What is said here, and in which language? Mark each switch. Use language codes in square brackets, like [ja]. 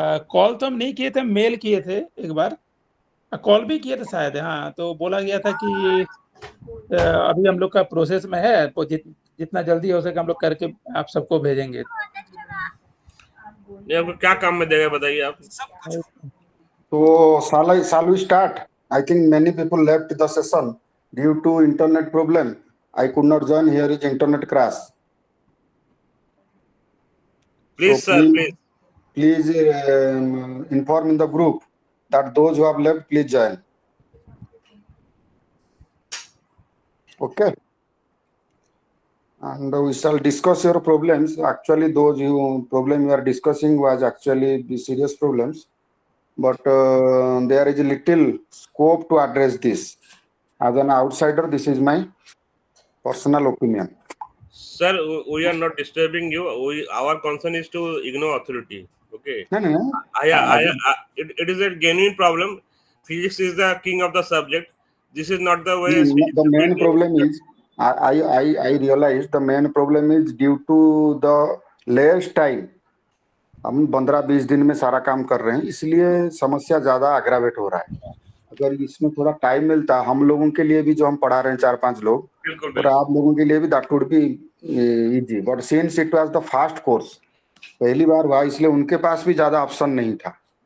[hi] Call तो हम नहीं किए थे, मेल किए थे एक बार। कॉल भी किए थे शायद, हाँ, तो बोला गया था कि अभी हम लोग का प्रोसेस में है, तो जितना जल्दी हो सके हम लोग करके आप सबको भेजेंगे। नहीं, आपको क्या काम में देगा बताइए आप। [en] So shall we start? I think many people left the session due to internet problem. I could not join. Here is internet crash. Please So sir, please. please inform in the group that those who have left, please join. Okay. And we shall discuss your problems. Actually, those problem you are discussing was actually the serious problems, but there is a little scope to address this. As an outsider, this is my personal opinion. Sir, we are not disturbing you. Our concern is to ignore authority. Okay. No. It is a genuine problem. Physics is the king of the subject. This is not the way. The main problem is, I realize the main problem is due to the less time. [hi] हम 15-20 दिन में सारा काम कर रहे हैं, इसलिए समस्या ज्यादा अग्रावेट हो रहा है। अगर इसमें थोड़ा टाइम मिलता हम लोगों के लिए भी, जो हम पढ़ा रहे हैं 4-5 लोग, और आप लोगों के लिए भी, [en] That would be easy. But since it was the fast course, [hi] पहली बार हुआ, इसलिए उनके पास भी ज्यादा ऑप्शन नहीं था।